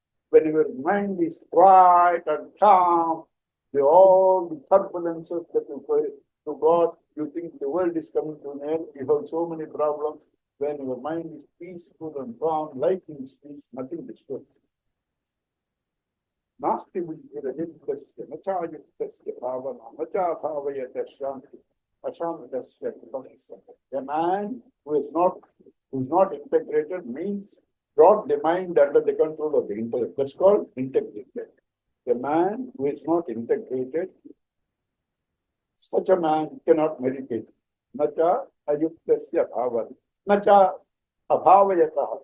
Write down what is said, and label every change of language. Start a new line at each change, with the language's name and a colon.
English: When your mind is quiet and calm, all the turbulences that you face to God, you think the world is coming to an end, you have so many problems. When your mind is peaceful and calm, life is peace, nothing disturbs.
Sanskrit: नास्ति बुद्धिरहितस्य न चायुक्तस्य भावना न चाभावयते शान्ति अशान्तस्य कृतस्य.
English: A man who is not integrated means brought the mind under the control of the intellect. That's called integrated. A man who is not integrated, such a man cannot meditate.
Sanskrit: Na cha ayuktasya bhavana. Na cha abhavayata.